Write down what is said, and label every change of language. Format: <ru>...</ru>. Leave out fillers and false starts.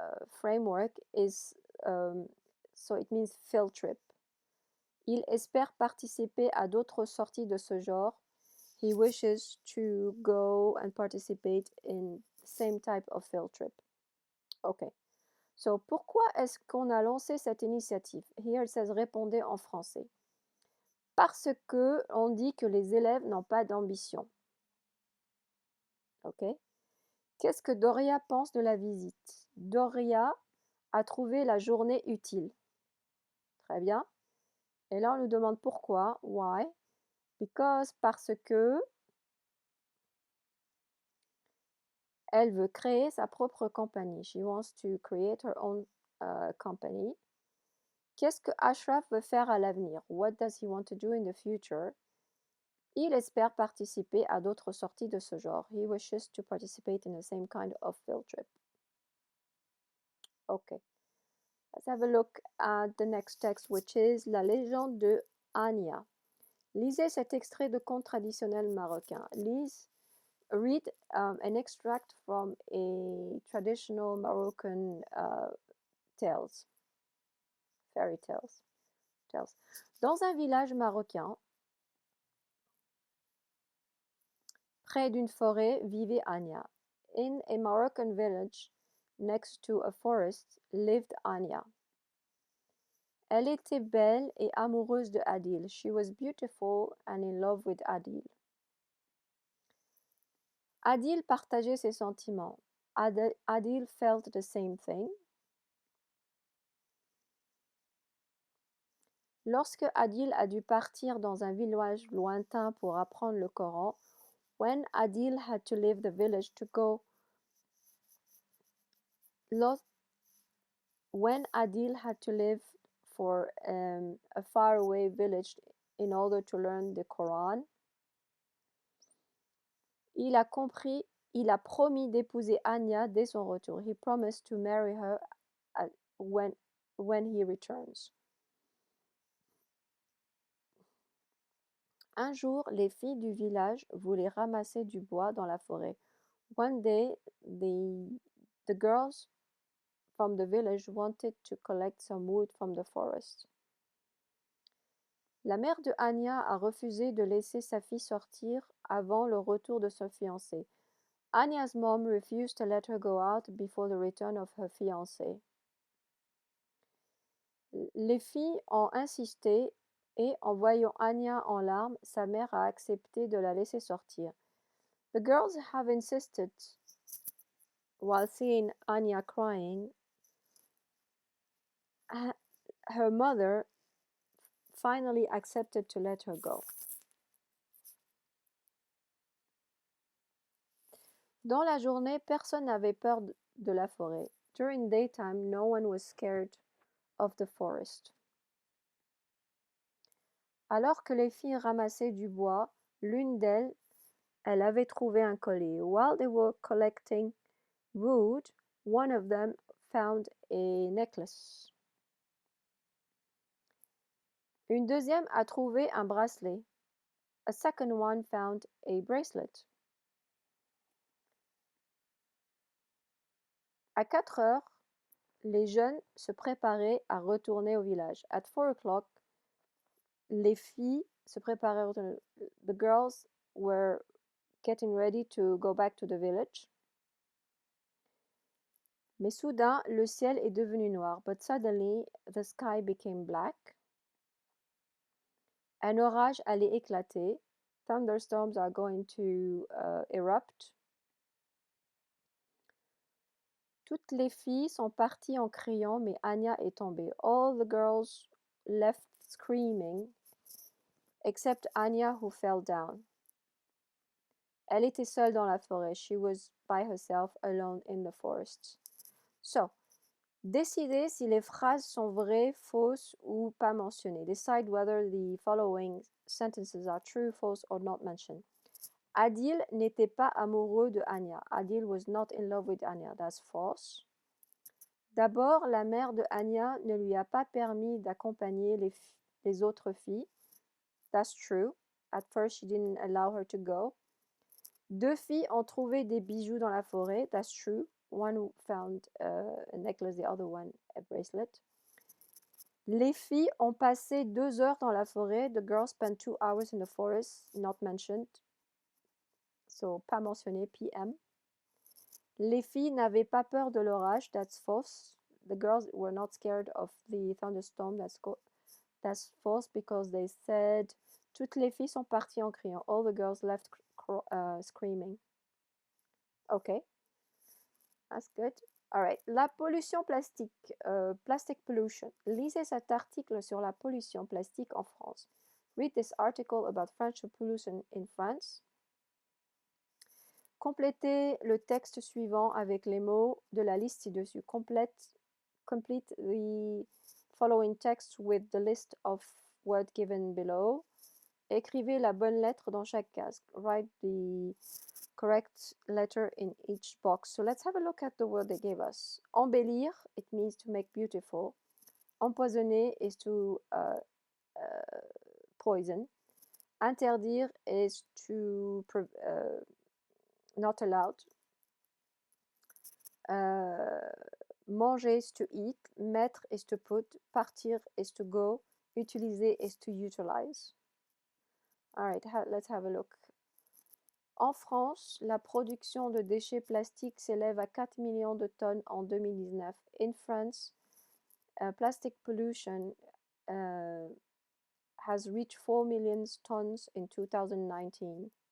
<en>framework is, so it means field trip.</en> <fr>Il espère participer à d'autres sorties de ce genre.</fr> <en>He wishes to go and participate in the same type of field trip. Okay.</en> <fr>So, pourquoi est-ce qu'on a lancé cette initiative?</fr> <en>Here it says</en> <fr>répondez en français. Parce que on dit que les élèves n'ont pas d'ambition. Ok? Qu'est-ce que Doria pense de la visite? Doria a trouvé la journée utile. Très bien. Et là, on nous demande pourquoi.</fr> <en>Why? Because,</en> <fr>parce que elle veut créer sa propre compagnie.</fr> <en>She wants to create her own company.</en> <fr>Qu'est-ce que Ashraf veut faire à l'avenir?</fr> <en>What does he want to do in the future?</en> <fr>Il espère participer à d'autres sorties de ce genre.</fr> <en>He wishes to participate in the same kind of field trip. Okay. Let's have a look at the next text, which is La légende de Anya.</en> <fr>Lisez cet extrait de conte traditionnel marocain.</fr> <en>Read an extract from a traditional Moroccan tales, fairy tales.</en> <fr>Dans un village marocain, près d'une forêt, vivait Anya.</fr> <en>In a Moroccan village, next to a forest, lived Anya.</en> <fr>Elle était belle et amoureuse de Adil.</fr> <en>She was beautiful and in love with Adil.</en> <fr>Adil partageait ses sentiments.</fr> <en>Adil felt the same thing.</en> <fr>Lorsque Adil a dû partir dans un village lointain pour apprendre le Coran,</fr> <en>when Adil had to leave the village to go, when Adil had to leave for a faraway village in order to learn the Quran,</en> <fr>il a promis d'épouser Anya dès son retour.</fr> <en>He promised to marry her when he returns.</en> <fr>Un jour, les filles du village voulaient ramasser du bois dans la forêt.</fr> <en>One day, the girls from the village wanted to collect some wood from the forest.</en> <fr>La mère de Anya a refusé de laisser sa fille sortir avant le retour de son fiancé.</fr> <en>Anya's mom refused to let her go out before the return of her fiancé.</en> <fr>Les filles ont insisté et, en voyant Anya en larmes, sa mère a accepté de la laisser sortir.</fr> <en>The girls have insisted while seeing Anya crying. Her mother finally accepted to let her go.</en> <fr>Dans la journée, personne n'avait peur de la forêt.</fr> <en>During daytime, no one was scared of the forest.</en> <fr>Alors que les filles ramassaient du bois, l'une d'elles, elle avait trouvé un collier.</fr> <en>While they were collecting wood, one of them found a necklace.</en> <fr>Une deuxième a trouvé un bracelet.</fr> <en>A second one found a bracelet.</en> <fr>À 4 heures, les jeunes se préparaient à retourner au village.</fr> <en>At 4 o'clock,</en> <fr>les filles se préparaient à retourner.</fr> <en>The girls were getting ready to go back to the village.</en> <fr>Mais soudain, le ciel est devenu noir.</fr> <en>But suddenly, the sky became black.</en> <fr>Un orage allait éclater.</fr> <en>Thunderstorms are going to erupt.</en> <fr>Toutes les filles sont parties en criant, mais Anya est tombée.</fr> <en>All the girls left screaming, except Anya who fell down.</en> <fr>Elle était seule dans la forêt.</fr> <en>She was by herself, alone in the forest.</en> <fr>So, décidez si les phrases sont vraies, fausses ou pas mentionnées.</fr> <en>Decide whether the following sentences are true, false or not mentioned.</en> <fr>Adil n'était pas amoureux de Anya.</fr> <en>Adil was not in love with Anya. That's false.</en> <fr>D'abord, la mère de Anya ne lui a pas permis d'accompagner les autres filles.</fr> <en>That's true. At first, she didn't allow her to go.</en> <fr>Deux filles ont trouvé des bijoux dans la forêt.</fr> <en>That's true. one found a necklace, the other one a bracelet.</en> <fr>Les filles ont passé 2 heures dans la forêt.</fr> <en>The girls spent 2 hours in the forest, not mentioned.</en> <fr>So, pas mentionné, PM. Les filles n'avaient pas peur de l'orage.</fr> <en>That's false. The girls were not scared of the thunderstorm. That's false because they said</en> <fr>toutes les filles sont parties en criant.</fr> <en>All the girls left screaming. Okay, that's good. All right.</en> <fr>La pollution plastique,</fr> <en>plastic pollution.</en> <fr>Lisez cet article sur la pollution plastique en France.</fr> <en>Read this article about French pollution in France.</en> <fr>Complétez le texte suivant avec les mots de la liste ci-dessus.</fr> <en>Complete the following text with the list of words given below.</en> <fr>Écrivez la bonne lettre dans chaque case.</fr> <en>Write the correct letter in each box. So let's have a look at the word they gave us. Embellir, it means to make beautiful. Empoisonner is to poison. Interdire is to not allowed. Manger is to eat. Mettre is to put. Partir is to go. Utiliser is to utilize. All right, let's have a look.</en> <fr>En France, la production de déchets plastiques s'élève à 4 millions de tonnes en 2019.</fr> <en>In France, plastic pollution has reached 4 million tons in 2019.</en>